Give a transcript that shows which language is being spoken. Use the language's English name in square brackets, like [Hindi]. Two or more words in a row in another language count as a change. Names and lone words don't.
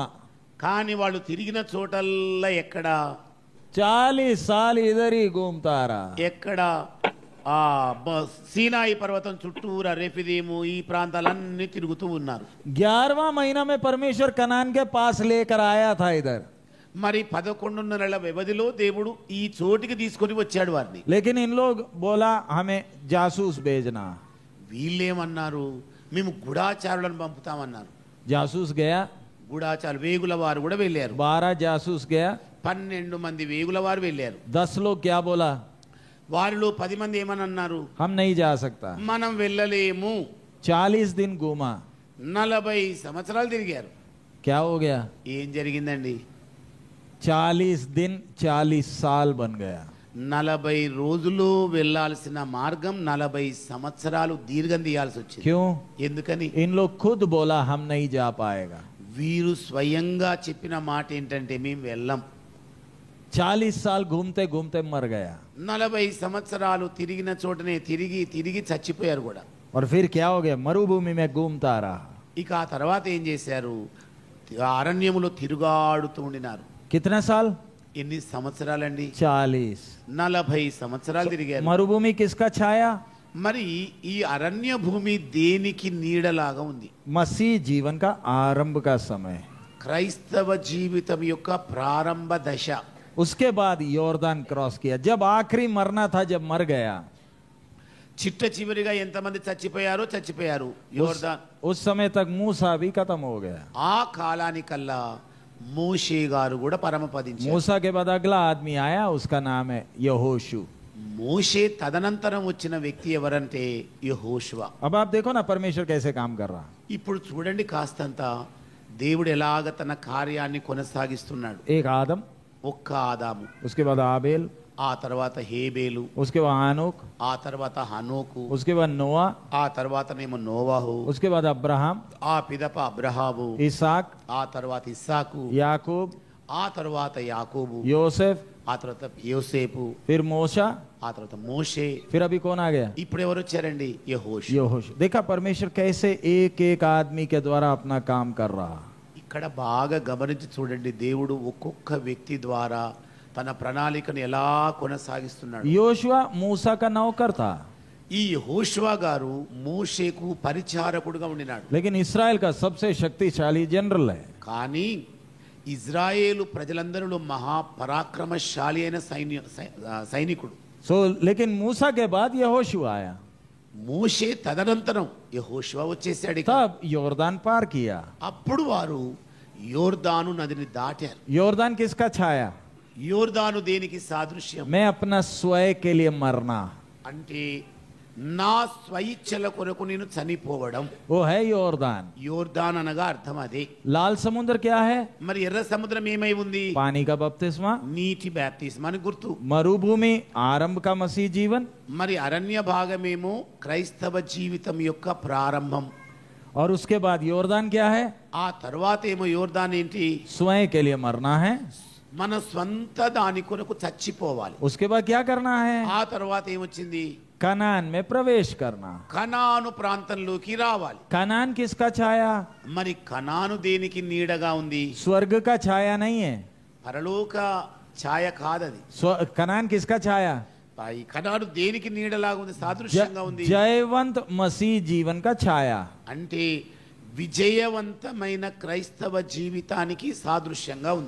[Telugu] కానీ వాళ్ళు తిరిగిన చోటల్లా ఎక్కడ [Hindi] 40 साल इधर ही घूमता रहा। [Telugu] ఎక్కడ ఆ సీనాయి పర్వతం చుట్టూరా రెఫిదీము ఈ ప్రాంతాలన్నీ తిరుగుతూ ఉన్నారు. [Hindi] 11वां महीना में परमेश्वर कनान के पास लेकर आया था इधर, [Telugu] మరి 11 నెలల వ్యవధిలో దేవుడు ఈ చోటికి తీసుకొని వచ్చాడు వారిని. [Hindi] लेकिन इन लोग बोला हमें जासूस भेजना। [Telugu] వీళ్ళేమన్నారు? మేము గుడాచారులను పంపుతామన్నారు. [Hindi] जासूस गया, [Telugu] గూఢాచారు వేగుల వారు కూడా వెళ్ళారు. [Hindi] 12 जासूस गया, [Telugu] 12 మంది వేగుల వారు వెళ్ళారు. [Hindi] 10 लोग क्या बोला, [Telugu] వారిలో 10 మంది ఏమని అన్నారు? [Hindi] हम नहीं जा सकता। [Telugu] మనం వెళ్ళలేము. [Hindi] 40 दिन घूमा, [Telugu] 40 సంవత్సరాలు తిరిగారు. [Hindi] क्या हो गया, [Telugu] ఏం జరిగిందండి? [Hindi] 40 दिन 40 साल बन गया। [Telugu] 40 రోజులు వెళ్ళాల్సిన మార్గం 40 సంవత్సరాలు దీర్ఘం తీయాల్సి వచ్చింది. [Hindi] क्यों? [Telugu] ఎందుకని? [Hindi] इन लोग खुद बोला हम नहीं जा पाएगा। [Telugu] వీరు స్వయంగా చెప్పిన మాట ఏంటంటే మేము వెళ్ళం. [Hindi] 40 साल घूमते घूमते मर गया। [Telugu] 40 సంవత్సరాలు తిరిగిన చోటనే తిరిగి తిరిగి చచ్చిపోయారు కూడా. [Hindi] और फिर क्या हो गया, मरुभूमि में घूमता रहा। [Telugu] ఇక ఆ తర్వాత ఏం చేశారు? అరణ్యములో తిరుగాడుతూ ఉండినారు. [Hindi] कितना साल? [Telugu] ఎన్ని సంవత్సరాలండి? [Hindi] 40। [Telugu] 40 సంవత్సరాలు తిరిగారు. [Hindi] मरुभूमि किसका छाया? [Telugu] మరి ఈ అరణ్య భూమి దేనికి నీడలాగా ఉంది? [Hindi] मसीह जीवन का आरंभ का समय। [Telugu] క్రైస్తవ జీవితం యొక్క ప్రారంభ దశ. [Hindi] उसके बाद योर्दान क्रॉस किया, जब आखिरी मरना था, जब मर गया, [Telugu] చిట్ట చివరిగా ఎంతమంది చచ్చిపోయారో చచ్చిపోయారు. యోర్దాన్ [Hindi] उस समय तक मूसा भी खत्म हो गया। [Telugu] ఆ కాలానికల్లా మోషే గారు కూడా పరమపదించారు. [Hindi] मूसा के बाद अगला आदमी आया, उसका नाम है यहोशू। [Telugu] మోషే తదనంతరం వచ్చిన వ్యక్తి ఎవరంటే యెహోషువ. [Hindi] अब आप देखो ना परमेश्वर कैसे काम कर रहा। [Telugu] ఇప్పుడు చూడండి కాస్తంత దేవుడు ఎలాగ తన కార్యాన్ని కొనసాగిస్తున్నాడు. [Hindi] एक आदम, [Telugu] ఒక్క ఆదాము, [Hindi] उसके बाद आबेल, [Telugu] ఆ తర్వాత హేబేలు, [Hindi] उसके बाद आनोक, [Telugu] ఆ తర్వాత హనోకు, [Hindi] उसके बाद नोआ, [Telugu] ఆ తర్వాతనేమో నోవాహు, [Hindi] उसके बाद अब्राहम, [Telugu] ఆ పిదప అబ్రహాము, [Hindi] इसाक, [Telugu] ఆ తర్వాత ఇస్సాకు, [Hindi] याकूब, [Telugu] ఆ తర్వాత యాకోబు, [Hindi] योसेफ, [Telugu] ఆ తర్వాత యోసేపు, [Hindi] फिर मूसा, [Telugu] ఆ తర్వాత మోషే. [Hindi] फिर अभी कौन आ गया? [Telugu] ఇప్పుడు ఎవరు వచ్చారండి? యెహోషువ. [Hindi] यहोशू। देखा परमेश्वर कैसे एक एक आदमी के द्वारा अपना काम कर रहा। [Telugu] ఇక్కడ బాగా గమనించి చూడండి, దేవుడు ఒక్కొక్క వ్యక్తి ద్వారా తన ప్రణాళికను ఎలా కొనసాగిస్తున్నాడు. [Hindi] योशुआ मूसा का नौकर था, [Telugu] ఈ యెహోషువ గారు మోషేకు పరిచారకుడుగా ఉండినాడు. [Hindi] लेकिन इसराइल का सबसे शक्तिशाली जनरल है. [Telugu] కానీ ఇజ్రాయేలు ప్రజలందరిలో మహాపరాక్రమశాలి అయిన సైనికుడు. [Hindi] लेकिन मूसा के बाद यहोशुआ आया, [Telugu] మోషే తదనంతరం యెహోషువ వచ్చేసాడు. [Hindi] तब योरदान पार किया. [Telugu] అప్పుడు వారు యోర్దాను నదిని దాటారు. [Hindi] योरदान किसका छाया? [Telugu] యోర్దాను దేనికి సాదృశ్యం [Hindi] मैं अपना स्वयं के लिए मरना, [Telugu] అంటే నా స్వయిచ్ఛల కొరకు నేను చనిపోవడం. [Hindi] वो है योरदान. [Telugu] యోర్దాన్ అనగా అర్థం అదే. [Hindi] लाल समुद्र क्या है? [Telugu] మరి ఎర్ర సముద్రం ఏమై ఉంది? [Hindi] पानी का बपतिस्मा. [Telugu] నీటి బాప్తిస్మానికి గుర్తు. [Hindi] मरुभूमि आरंभ का मसीह जीवन, [Telugu] మరి అరణ్య భాగమేమో క్రైస్తవ జీవితం యొక్క ప్రారంభం. [Hindi] और उसके बाद योरदान क्या है? [Telugu] ఆ తర్వాత ఏమో యోర్దాన్ ఏంటి? [Hindi] स्वयं के लिए मरना है. [Telugu] మన స్వంత దాని కొరకు చచ్చిపోవాలి. [Hindi] उसके बाद क्या करना है? [Telugu] ఆ తర్వాత ఏమొచ్చింది? [Hindi] कनान में प्रवेश करना. [Telugu] కనాను ప్రాంతంలోకి రావాలి. [Hindi] कनान किसका छाया? [Telugu] మరి కనాను దేనికి నీడగా ఉంది? [Hindi] स्वर्ग का छाया नहीं है. [Telugu] పరలోక ఛాయ కాదది. [Hindi] कनान किसका छाया? [Telugu] ఈ కనాను దేనికి నీడలాగా ఉంది? సాదృశ్యంగా ఉంది. [Hindi] जयवंत मसीह जीवन का छाया. [Telugu] అంటే విజయవంతమైన క్రైస్తవ జీవితానికి సాదృశ్యంగా ఉంది.